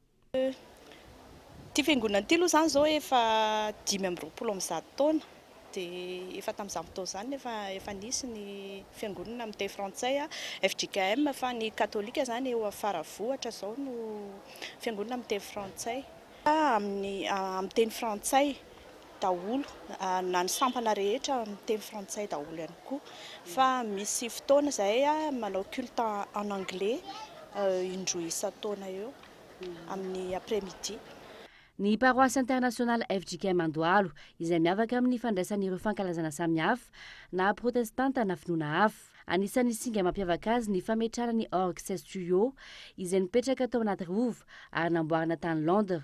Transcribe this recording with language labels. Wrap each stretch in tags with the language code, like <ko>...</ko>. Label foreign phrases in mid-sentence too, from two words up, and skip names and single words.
<mg>Ty fiangonana ity aloha zany zao efa 520 taona dia efa tamin'izany fotoana zany efa nisy ny fiangonana amin'ny teny frantsay FJKM fa ny katolika zany eo afara vohatra zao no fiangonana amin'ny teny frantsay. Amin'ny teny frantsay daholo na ny sampana rehetra amin'ny teny frantsay daholo ihany koa fa misy fotoana izay manao</mg> <fr>culte en anglais</fr> <mg>indroa isan-taona eo amin'ny après-midi. Ny</mg> <fr>paroisse internationale</fr> <mg>FJKM Andohalo izay miavaka amin'ny fandraisan'ireo fankalazana samihafa na protestanta na finoana hafa. Anisan'ny singa mampiavaka azy ny fametrahana ny orgue Juillet izay nipetraka tao anaty rova ary namboarina tany Londres.</mg>